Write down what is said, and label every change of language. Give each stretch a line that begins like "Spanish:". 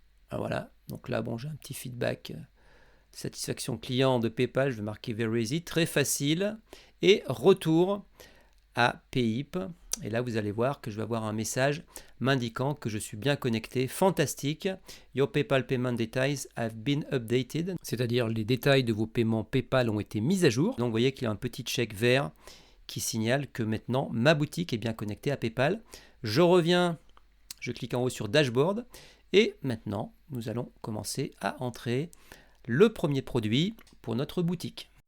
French: Ah, voilà. Donc là, bon, j'ai un petit feedback. Satisfaction client de PayPal. Je vais marquer
English: Very easy.
French: Très facile. Et retour à Payip. Et là, vous allez voir que je vais avoir un message m'indiquant que je suis bien connecté. Fantastique.
English: Your PayPal payment details have been updated.
French: C'est-à-dire les détails de vos paiements PayPal ont été mis à jour. Donc, vous voyez qu'il y a un petit check vert qui signale que maintenant, ma boutique est bien connectée à PayPal. Je reviens, je clique en haut sur Dashboard. Et maintenant, nous allons commencer à entrer le premier produit pour notre boutique.